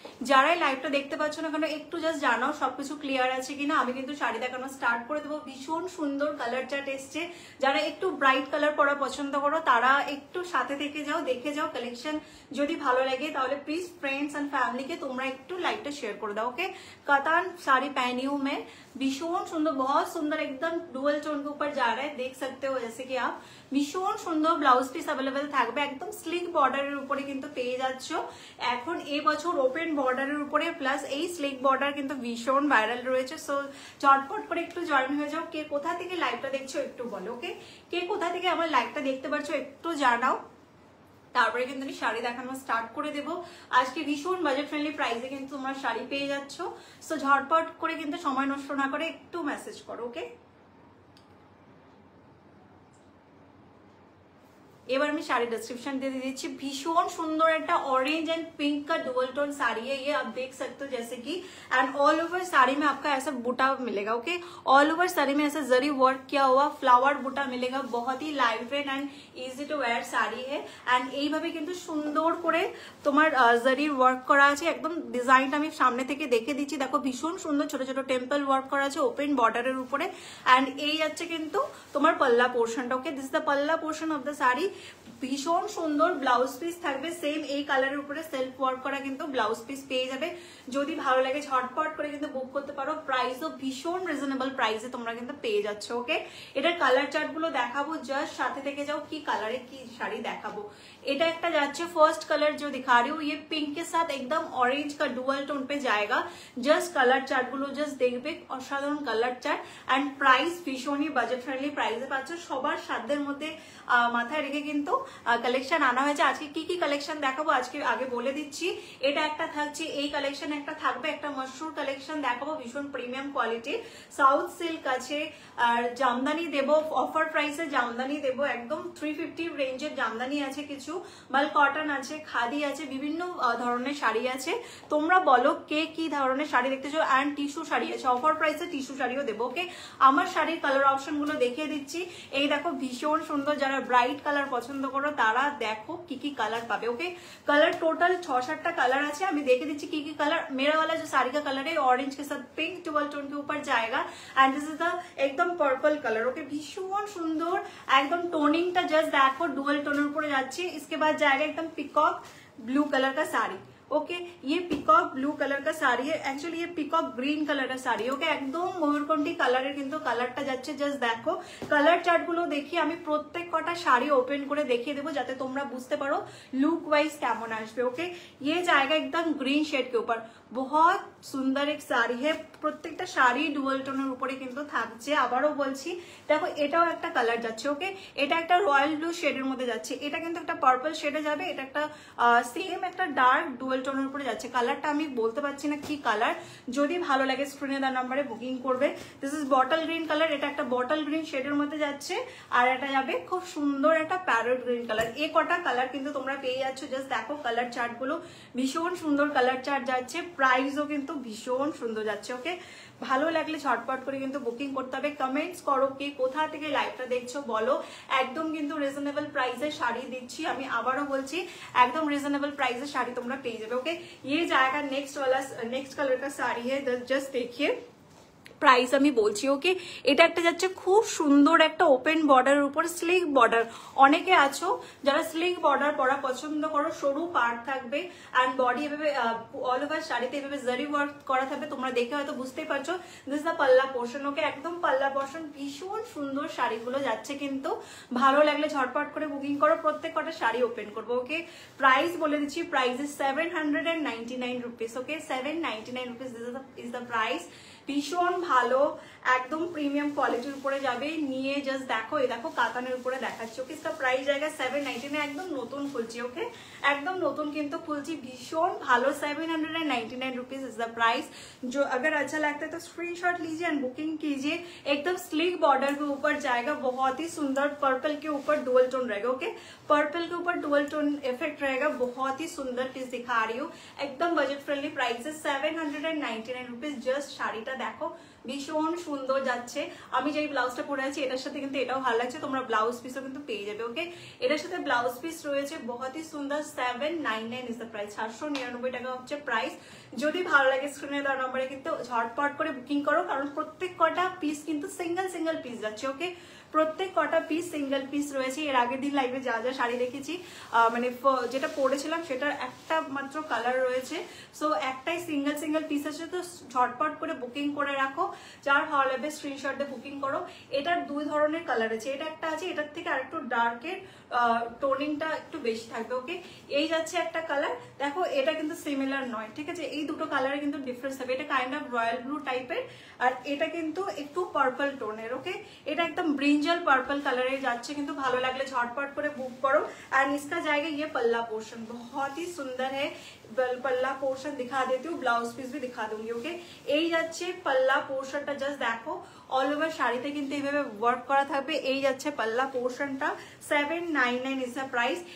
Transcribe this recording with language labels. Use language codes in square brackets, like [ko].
[bn] যারাই লাইভটা দেখতে পাচ্ছ না কেন একটু জাস্ট জানাও সবকিছু ক্লিয়ার আছে কিনা। আমি কিন্তু শাড়ি দেখানো স্টার্ট করে দেবো। ভীষণ সুন্দর কালার চার্ট এসছে। যারা একটু ব্রাইট কালার পরা পছন্দ করো তারা একটু সাথে থেকে যাও, দেখে যাও কালেকশন। যদি ভালো লাগে তাহলে প্লিজ [hi] फ्रेंड्स एंड फैमिली के [bn] তোমরা একটু লাইভটা শেয়ার করে দাও। [hi] ओके, कातान साड़ी पहनी हूं मैं, भीषण सुंदर, बहुत सुंदर, एकदम डुअल टोन के ऊपर जा रहा है, देख सकते हो जैसे कि आप। [bn] ভীষণ সুন্দর ব্লাউজ পিস अवेलेबल থাকবে, একদম স্লিক বর্ডারের উপরে কিন্তু পেয়ে যাচ্ছ। এখন এই বছর ওপেন বর্ডারের উপরে প্লাস এই স্লিক বর্ডার কিন্তু ভীষণ ভাইরাল রয়েছে। সো চটপট করে একটু জয়েন হয়ে যাও। কে কোথা থেকে লাইভটা দেখছো একটু বলো। ওকে, কে কোথা থেকে আমার লাইভটা দেখতে পাচ্ছ একটু জানাও, তারপরে কিন্তু আমি শাড়ি দেখানো স্টার্ট করে দেবো। আজকে ভীষণ বাজেট ফ্রেন্ডলি প্রাইসে কিন্তু তোমরা শাড়ি পেয়ে যাচ্ছ। সো ঝটপট করে কিন্তু সময় নষ্ট না করে একটু মেসেজ করো। ওকে, এবার আমি শাড়ি [hi] डिस्क्रिप्शन दे दीजिए। भीषण सुंदर एक ऑरेंज एंड पिंक का डुअल टोन साड़ी है ये, आप देख सकते हो जैसे कि। एंड ऑल ओवर साड़ी में आपका ऐसा बूटा मिलेगा। ओके, ऑल ओवर साड़ी में ऐसा जरी वर्क किया हुआ फ्लावर बूटा मिलेगा। बहुत ही light weight and easy to where sari है। [bn] एंड এইভাবে কিন্তু সুন্দর করে তোমার জরির ওয়ার্ক করা আছে। একদম ডিজাইনটা আমি সামনে থেকে দেখে দিচ্ছি, দেখো ভীষণ সুন্দর ছোট ছোট টেম্পল ওয়ার্ক করা আছে ওপেন বর্ডারের উপরে। এন্ড এই যাচ্ছে কিন্তু তোমার পাল্লা পোর্শনটা। ওকে, [en] This is the palla portion of the sari. [bn] ভীষণ সুন্দর ব্লাউজ পিস থাকবে সেম এই কালারের উপরে সেলফ ওয়ার্ক করা কিন্তু ব্লাউজ পিস পেয়ে যাবে। যদি ভালো লাগে ঝটপট করে কিন্তু বুক করতে পারো। প্রাইসও ভীষণ রিজনেবল প্রাইসে তোমরা কিন্তু পেয়ে যাচ্ছ। ওকে, এটার কালার চার্ট গুলো দেখাবো, জাস্ট সাথে থেকে যাও কি কালারে কি শাড়ি দেখাবো। এটা একটা যাচ্ছে [hi] ফার্स्ट कलर जो दिखा रही हूँ, ये पिंक के साथ एकदम ऑरेंज का डुअल टोन पे जाएगा। [bn] जस्ट कलर चार्ट গুলো জাস্ট দেখবে, অসাধারণ কালার চার্ট। এন্ড প্রাইস ভীষণই বাজেট ফ্রেন্ডলি প্রাইসে পাচ্ছ। সবার সাধ্যের মধ্যে মাথায় রেখে কিন্তু কালেকশন আনা হয়েছে। আজকে কি কি কালেকশন দেখাবো আজকে আগে বলে দিচ্ছি। এটা একটা থাকছে, এই কালেকশন একটা থাকবে, একটা মশরুর কালেকশন দেখাবো ভীষণ প্রিমিয়াম কোয়ালিটির। সাউথ সিল্ক আছে, আর জামদানি দেবো অফার প্রাইসে, জামদানি দেবো একদম 350 রেঞ্জের জামদানি আছে, কিছু মাল কটন আছে, খাদি আছে, বিভিন্ন ধরনের শাড়ি আছে। তোমরা বলো কে কি ধরনের শাড়ি দেখতে চাও। এন্ড টিস্যু শাড়ি আছে অফার প্রাইসে, টিস্যু শাড়িও দেবো। ওকে, আমার শাড়ির কালার অপশন গুলো দেখিয়ে দিচ্ছি। এই দেখো ভীষণ সুন্দর, যারা ব্রাইট কালার পছন্দ করো তারা দেখো কি কি কালার পাবে। ओके, कलर टोटल 6-7টা কালার আছে, আমি দেখে দিচ্ছি কি কি কালার। [hi] मेरा वाला जो साड़ी का कलर है ऑरेंज के साथ पिंक डुअल टोन के ऊपर जाएगा। [en] And this is the एकदम purple colour. [bn] ओके, [hi] भीषण सुंदर एकदम [bn] टोनिंगটা জাস্ট দেখো ডুয়াল টোনের উপরে যাচ্ছে। [hi] इसके बाद जाएगा एकदम पिकॉक ब्लू कलर का साड़ी। ओके, ये पिकॉक ब्लू कलर का साड़ी है, एक्चुअली ये पिकॉक ग्रीन कलर का साड़ी। [bn] ओके, एकदम ময়ূরকণ্ঠী কালারের কিন্তু কালারটা যাচ্ছে। জাস্ট দেখো কালার চার্ট গুলো দেখি আমি প্রত্যেক কটা শাড়ি ওপেন করে দেখিয়ে দেবো যাতে তোমরা বুঝতে পারো লুক ওয়াইজ কেমন আসবে। [hi] ওকে, ये जाएगा एकदम ग्रीन शेड के ऊपर, बहुत [bn] সুন্দর এক শাড়ি [hi] है। [bn] প্রত্যেকটা শাড়ি ডুয়াল টোনের উপরে কিন্তু থাকছে। আবারও বলছি দেখো এটাও একটা কালার যাচ্ছে। ওকে, এটা একটা রয়্যাল ব্লু শেডের মধ্যে যাচ্ছে, এটা কিন্তু একটা পার্পল শেডে যাবে, এটা একটা সেম একটা ডার্ক ডুয়াল টোনের উপরে যাচ্ছে। কালারটা আমি বলতে পারছি না কি কালার, যদি ভালো লাগে স্ক্রিনে দেওয়া নাম্বারে বুকিং করবে। This is bottle green colour, এটা একটা বটল গ্রিন শেডের মধ্যে যাচ্ছে। আর এটা যাবে খুব সুন্দর একটা প্যারট গ্রিন কালার। এই কটা কালার কিন্তু তোমরা পেয়ে যাচ্ছ। জাস্ট দেখো কালার চার্ট গুলো, ভীষণ সুন্দর কালার চার্ট যাচ্ছে। প্রাইসও কিন্তু ভীষণ সুন্দর যাচ্ছে। ওকে, ভালো লাগলে ঝটপট করে কিন্তু বুকিং করতে হবে। কমেন্টস করো কে কোথা থেকে লাইভটা দেখছো বলো। একদম কিন্তু রিজনেবল প্রাইসে শাড়ি দিচ্ছি, আমি আবারও বলছি একদম রিজনেবল প্রাইসে শাড়ি তোমরা পেয়ে যাবে। [hi] जाए। ओके, ये जाएगा नेक्स्ट कलर का साड़ी है, जस्ट देखिए [bn] প্রাইস আমি বলছি। ওকে, এটা একটা যাচ্ছে খুব সুন্দর একটা ওপেন বর্ডারের উপর স্লিক বর্ডার। অনেকে আছো যারা স্লিক বর্ডার পরা পছন্দ করো, সরু পার্ট থাকবে অ্যান্ড বডি এভাবে অল ওভার শাড়িতে এভাবে জারি ওয়ার্ক করা থাকবে, তোমরা দেখে হয়তো বুঝতেই পারছো। [en] This is the palla portion. [bn] ওকে, একদম পাল্লা পোর্শন, ভীষণ সুন্দর শাড়িগুলো যাচ্ছে কিন্তু। ভালো লাগলে ঝটপট করে বুকিং করো, প্রত্যেক কটা শাড়ি ওপেন করবো। ওকে, প্রাইস বলে দিচ্ছি, [en] Price is 799 rupees. [bn] Okay, [en] 799 rupees is the price. [bn] ভীষণ ভালো, একদম প্রিমিয়াম কোয়ালিটির উপরে যাবে। নিয়ে জাস্ট দেখো, এই দেখো কাতানের উপরে দেখাচ্ছি। ওকে, इसका প্রাইস জায়গা 799, একদম নতুন খুলছি। ওকে, একদম নতুন কিন্তু খুলছি, ভীষণ ভালো। [en] 799 rupees is the price. [hi] जो अगर अच्छा लगता है तो स्क्रीनशॉट लीजिए एंड बुकिंग कीजिए। एकदम स्लीक बॉर्डर के ऊपर जाएगा, बहुत ही सुंदर। पर्पल के ऊपर डुअल टोन रहेगा। ओके, पर्पल के ऊपर डुअल टोन इफेक्ट रहेगा, बहुत ही सुंदर पीस दिखा रही हूँ। एकदम बजट फ्रेंडली प्राइस है 799 रुपीज। [bn] जस्ट শাড়িটা দেখো, ভীষণ সুন্দর যাচ্ছে। আমি যেই ব্লাউজটা পরে আছি এটার সাথে কিন্তু এটাও ভালো লাগছে, তোমরা ব্লাউজ পিসও কিন্তু পেয়ে যাবে। ওকে, এটার সাথে ব্লাউজ পিস রয়েছে, বহুত হি সুন্দর। [en] 799 is the price, [bn] 799 টাকা হচ্ছে প্রাইস। যদি ভালো লাগে স্ক্রিনে দেওয়া নম্বরে কিন্তু ঝটপট করে বুকিং করো, কারণ প্রত্যেক কটা পিস কিন্তু সিঙ্গেল পিস যাচ্ছে। ওকে, প্রত্যেক কটা পিস সিঙ্গেল পিস রয়েছে। এর আগের দিন লাইভে যা যা শাড়ি দেখেছি, মানে যেটা পরেছিলাম সেটার একটা মাত্র কালার রয়েছে, সো একটাই সিঙ্গেল পিস আছে। তো ঝটপট করে বুকিং করে রাখো, যার ভালো লাগবে স্ক্রিনশট দিয়ে বুকিং করো। এটার দুই ধরনের কালার আছে, এটা একটা আছে, এটার থেকে আরেকটু ডার্কের টোনিংটা একটু বেশি থাকবে। ওকে, এই যাচ্ছে একটা কালার, দেখো এটা কিন্তু সিমিলার নয়, ঠিক আছে, এই দুটো কালারে কিন্তু ডিফারেন্স হবে। এটা কাইন্ড অফ রয়্যাল ব্লু টাইপের, আর এটা কিন্তু একটু পার্পল টোনের। ওকে, এটা একদম ব্রিঞ্জাল পার্পল কালারে যাচ্ছে, কিন্তু ভালো লাগলে ঝটপট করে বুক করো। [hi] एंड इसका जाएगा ये पल्ला पोर्शन, बहुत ही सुंदर है। पल्ला पोर्शन दिखा देती हूँ, ब्लाउज पीस भी दिखा दूंगी। [bn] ओके, এই যাচ্ছে पल्ला पोर्शनটা, জাস্ট দেখো অল ওভার শাড়িতে কিন্তু এইভাবে ওয়ার্ক করা থাকবে। এই যাচ্ছে पल्ला पोर्शनটা, [en] 799 is the price.